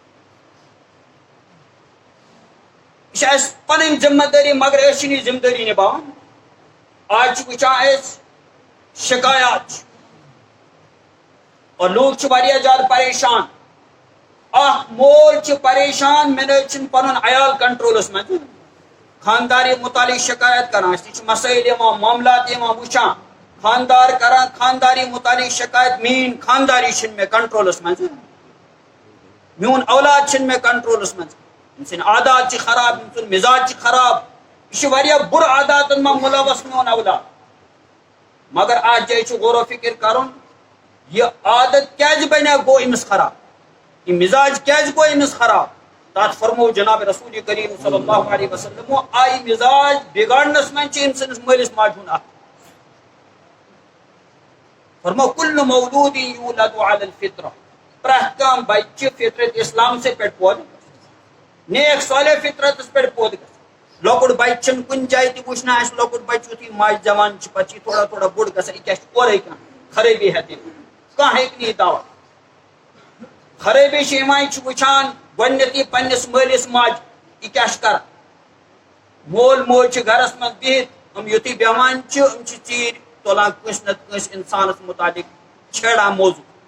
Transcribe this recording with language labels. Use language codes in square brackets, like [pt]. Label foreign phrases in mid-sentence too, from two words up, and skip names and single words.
[ks] یہِ چھِ اسہِ پنٕنۍ ذمہٕ دٲری مگر أسۍ چھِنہٕ یہِ ذمہٕ دٲری نِباوان آز چھِ وٕچھان أسۍ شکایات چھِ اور لوٗکھ چھِ واریاہ زیادٕ پریشان اکھ مول چھُ پریشان مےٚ نہ حظ چھُنہٕ پنُن عیال کنٹرولس منٛز خانداری متعلق شکایت کران أسۍ تہِ چھِ مسٲیل یِوان معاملات یِوان وٕچھان خاندار کران خانداری متعلق شکایت میٲنۍ خانداری چھِنہٕ مےٚ کنٹرولس منٛز میون اولاد چھِنہٕ مےٚ کنٹرولس منٛز أمۍ سٕنٛدۍ عادات چھِ خراب أمۍ سُنٛد مزاج چھِ خراب [ur] یہ بر عادات میں ملوث [ks] میون اولاد مگر آج جائے غور و فکر کرن یہ عادت کیازِ بنے گو امس خراب یہ مزاج کیازِ گو امس خراب تات فرمو جناب رسول کریم [ar] صلی اللہ علیہ وسلم [ks] آئی مزاج بگاڑنس من ام سندس مالس ماجہ ہند اتھ فرمو [ar] کل مولود یولد علی الفطرہ [ks] پرٛٮ۪تھ کانٛہہ بچہ فطرت اسلام سے پہ پود نیک صالح فطرتس پہ پود گژھِ لۄکُٹ بچہ چھُنہٕ کُنہِ جایہِ تہِ وٕچھنہ آسہِ لۄکُٹ بچہ یُتھُے ماجہِ زٮ۪وان چھُ پتہٕ چھِ تھوڑا تھوڑا بوٚڑ گژھان یہِ کیاہ چھُ اورے کانٛہہ خرٲبی ہٮ۪تھ کانٛہہ ہیٚکہِ نہٕ یہِ دوا خرٲبی چھِ یِوان یہِ چھُ وٕچھان گۄڈنیٚتھٕے پننِس مٲلِس ماجہِ یہِ کیاہ چھُ کران مول موج چھِ گرس منٛز بِہِتھ یُتھُے بیٚہوان چھِ چھِ ژیٖرۍ تُلان کٲنٛسہِ نتہٕ کٲنٛسہِ انسانس مُتعلق چھیڑان موضوع